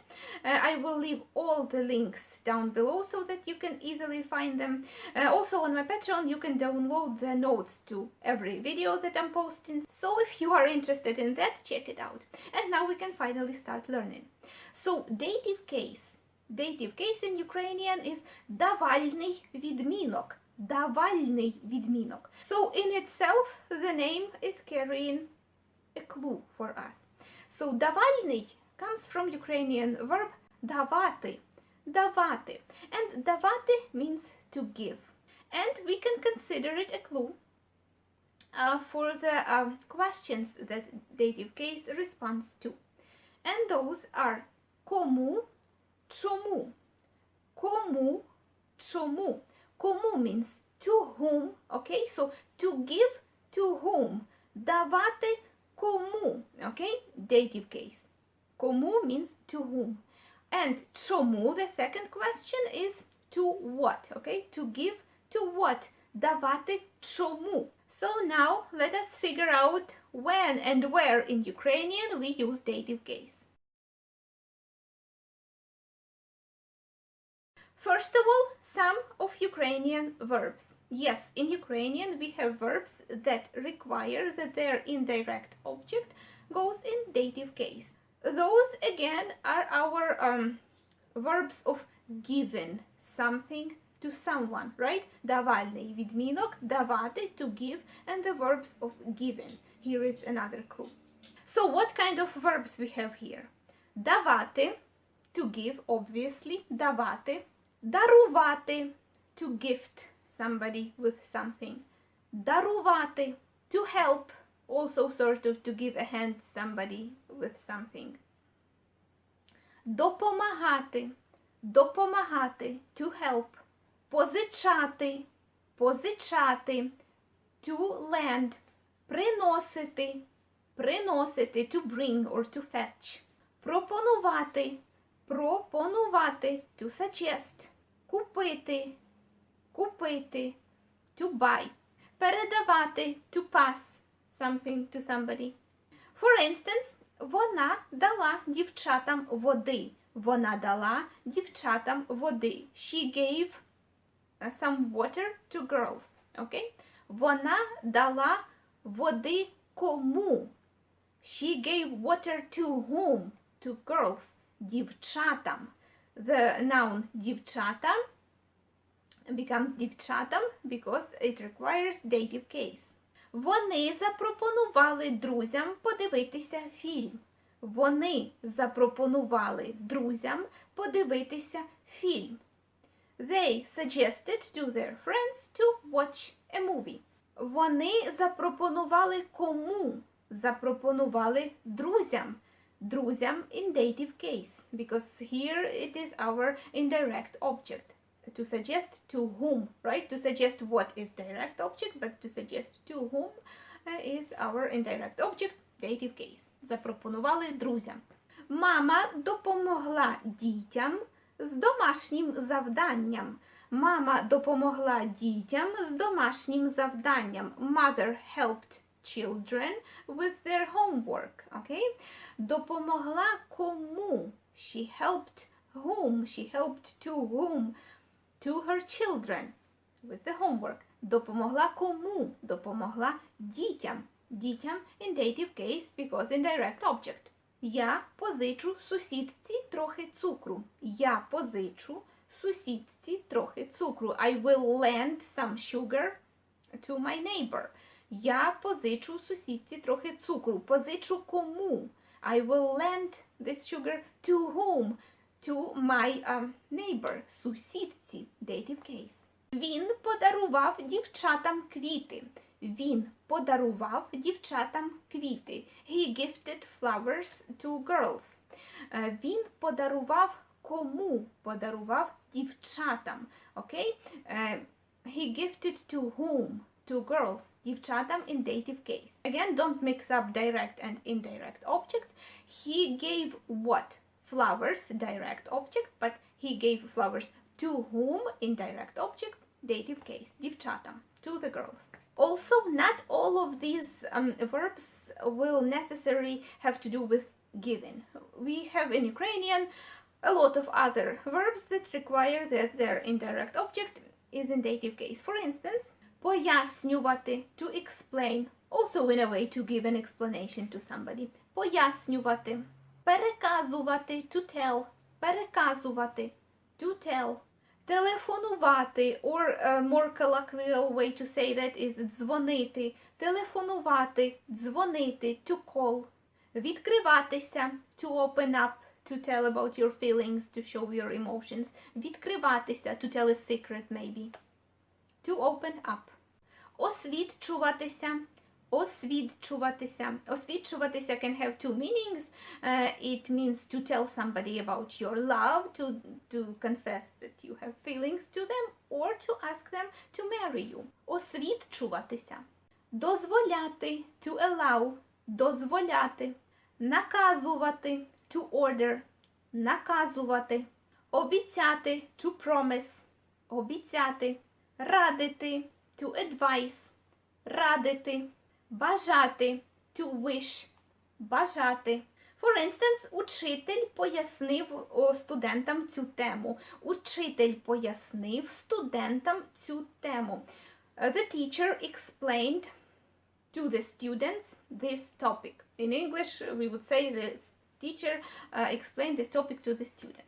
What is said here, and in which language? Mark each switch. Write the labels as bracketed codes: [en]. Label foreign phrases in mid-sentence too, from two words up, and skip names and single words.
[en] I will leave all the links down below so that you can easily find them. Also on my Patreon, you can download the notes to every video that I'm posting. So if you are interested in that, check it out. And now we can finally start learning. So dative case. Dative case in Ukrainian is [uk] Давальний відмінок. Давальний відмінок. [en] So in itself, the name is carrying a clue for us. So Давальний comes from Ukrainian verb давати. [uk] Давати. [en] And давати means to give. And we can consider it a clue for the questions that dative case responds to. And those are [uk] кому, чому. Кому, чому. [en] Кому means to whom, okay? So to give to whom. [uk] Давати кому, [en] okay? Dative case. Кому means to whom. And чому, the second question, is to what, okay? To give to what. [uk] Давати чому. [en] So now let us figure out when and where in Ukrainian we use dative case. First of all, some of Ukrainian verbs. Yes, in Ukrainian we have verbs that require that their indirect object goes in dative case. Those again are our verbs of giving something to someone, right? [uk] Давальний відмінок, давати, [en] to give, and the verbs of giving. Here is another clue. So what kind of verbs we have here? Давати, to give, obviously, [uk] давати. Дарувати, [en] to gift somebody with something. Дарувати, to help, also sort of to give a hand to somebody with something. [uk] Допомагати, допомагати, [en] to help. [uk] Позичати, позичати, [en] to lend. [uk] Приносити, приносити, [en] to bring or to fetch. [uk] Пропонувати, пропонувати, [en] to suggest. [uk] Купити, купити, [en] to buy. Передавати, to pass something to somebody. For instance, [uk] вона дала дівчатам води. Вона дала дівчатам води. [en] She gave some water to girls. [uk] Okay? Вона дала води кому? [en] She gave water to whom? To girls. Дівчатам. The noun дівчата becomes дівчатам because it requires dative case. [uk] Вони запропонували друзям подивитися фільм. Вони запропонували друзям подивитися фільм. [en] They suggested to their friends to watch a movie. [uk] Вони запропонували кому? Запропонували друзям. Друзям [en] in dative case, because here it is our indirect object. To suggest to whom, right? To suggest what is direct object, but to suggest to whom is our indirect object, dative case. [uk] Запропонували друзям. Мама допомогла дітям з домашнім завданням. Мама допомогла дітям з домашнім завданням. [en] Mother helped children with their homework. [uk] Okay? Допомогла кому? [en] She helped whom? She helped to whom? To her children with the homework. [uk] Допомогла кому? Допомогла дітям. [en] Дітям in dative case because indirect object. [uk] Я позичу сусідці трохи цукру. Я позичу сусідці трохи цукру. [en] I will lend some sugar to my neighbor. [uk] Я позичу сусідці трохи цукру. Позичу кому? [en] I will lend this sugar to whom? To my neighbor. Сусідці. Dative case. [uk] Він подарував дівчатам квіти. Він подарував дівчатам квіти. [en] He gifted flowers to girls. [uk] Він подарував кому? Подарував дівчатам. Окей? [en] He gifted to whom? To girls. Дівчатам in dative case. Again, don't mix up direct and indirect object. He gave what? Flowers, direct object, but he gave flowers to whom? Indirect object, dative case. Дівчатам. To the girls. Also, not all of these verbs will necessarily have to do with giving. We have in Ukrainian a lot of other verbs that require that their indirect object is in dative case. For instance, пояснювати, to explain, also in a way to give an explanation to somebody. [uk] Пояснювати, переказувати, [en] to tell, переказувати, to tell. Телефонувати, or a more colloquial way to say that is [uk] дзвонити, телефонувати, дзвонити, [en] to call. Відкриватися, to open up, to tell about your feelings, to show your emotions. Відкриватися, to tell a secret maybe. To open up. [uk] Освідчуватися, освідчуватися. [en] Освідчуватися can have two meanings. It means to tell somebody about your love, to confess that you have feelings to them, or to ask them to marry you. [uk] Освідчуватися. Дозволяти, [en] to allow, [uk] дозволяти. Наказувати, [en] to order, [uk] наказувати. Обіцяти, [en] to promise, [uk] обіцяти. Радити, [en] to advise, [uk] радити. Бажати, [en] to wish, бажати. For instance, [uk] учитель пояснив студентам цю тему. Учитель пояснив студентам цю тему. [en] The teacher explained to the students this topic. In English, we would say the teacher explained this topic to the students.